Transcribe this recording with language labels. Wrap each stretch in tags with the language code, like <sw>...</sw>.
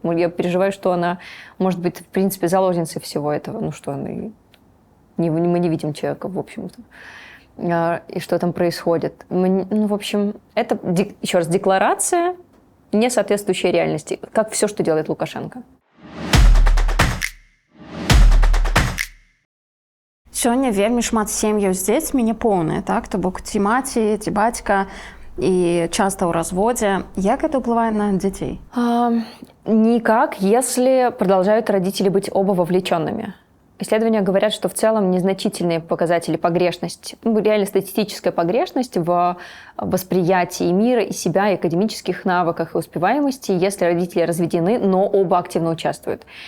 <ru>Я переживаю, что она может быть, в принципе, заложницей всего этого. Мы не видим человека, в общем-то. И что там происходит. В общем, это, еще раз, декларация, не соответствующая реальности, как все, что делает Лукашенко.</ru> <be>Сёння вельмі шмат сем'яў з дзецьмі няпоўныя, так? То бок ці маці, ці бацька і часта ў разводзе. Як это ўплывае на дзяцей?</be> <ru>Никак, если продолжают родители быть оба вовлеченными. Исследования говорят, что в целом незначительные показатели погрешности, реально статистическая погрешность в восприятии мира и себя, и академических навыках и успеваемости, если родители разведены, но оба активно участвуют.</ru>